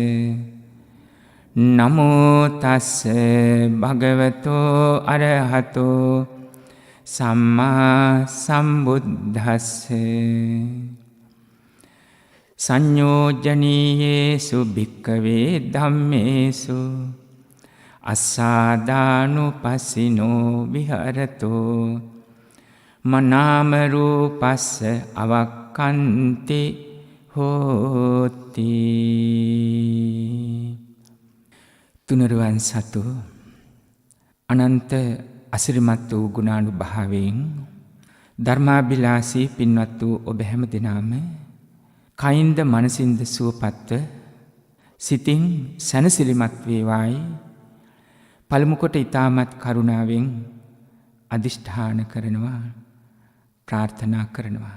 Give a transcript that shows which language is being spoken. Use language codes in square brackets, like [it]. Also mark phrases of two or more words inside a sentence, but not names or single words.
[pi] නමෝ තස්ස භගවතෝ අරහතෝ සම්මා සම්බුද්දස්ස සංයෝජනීයේසු භික්ඛවේ ධම්මේසු අස්සාදානුපස්සිනෝ විහරතෝ මනාම රූපස්ස අවක්ඛන්ති හෝති. [si] තුනරුවන් සතු අනන්ත අසිරිමත් වූ ගුණානුභාවයෙන් ධර්මාභිලාෂී පින්වත් වූ ඔබ හැම දිනම කයින්ද මනසින්ද සුවපත්ව සිතින් සැනසිලිමත් වේවායි පළමු කොට ඊ타මත් කරුණාවෙන් අදිෂ්ඨාන කරනවා ප්‍රාර්ථනා කරනවා.